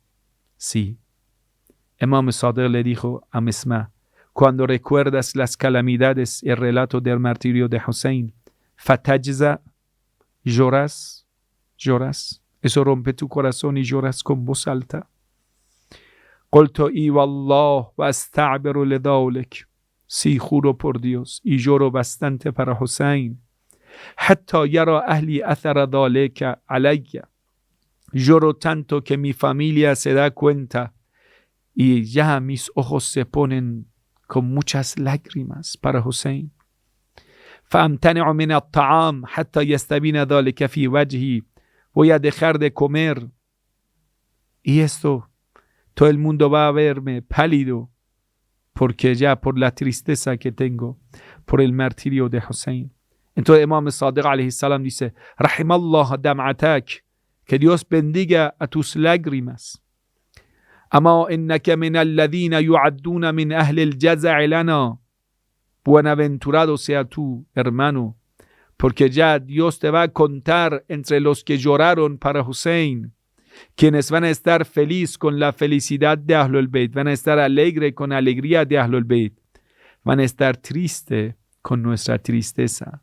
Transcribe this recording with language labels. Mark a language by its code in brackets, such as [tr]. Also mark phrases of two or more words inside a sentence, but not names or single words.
[es] Imam Sadiq le dijo a Misma: cuando recuerdas las calamidades y el relato del martirio de Hussein, fatajza, lloras, eso rompe tu corazón y lloras con voz alta. [ar] قلت إي والله وأستعبر لذلك. [es] Sí, juro por Dios y lloro bastante para Hussein. [ar] حتى يرى أهلي أثر ذلك علي. [es] Lloro tanto que mi familia se da cuenta y ya mis ojos se ponen con muchas lágrimas para Hussein. [ar] فأمتنع من الطعام حتى يستبين ذلك في وجهي. [es] Voy a dejar de comer y esto todo el mundo va a verme pálido porque ya por la tristeza que tengo por el martirio de Hussein. Entonces Imam Sadiq [ar] عليه السلام [es] dice: [ar] رحم الله دمعتك, [es] que Dios bendiga a tus lágrimas. [ar] أما إنك من الذين يعدون من أهل الجزع لنا. [es] Buenaventurado sea tú, hermano, porque ya Dios te va a contar entre los que lloraron para Hussein, quienes van a estar felices con la felicidad de Ahlul Bayt, van a estar alegres con la alegría de Ahlul Bayt, van a estar tristes con nuestra tristeza.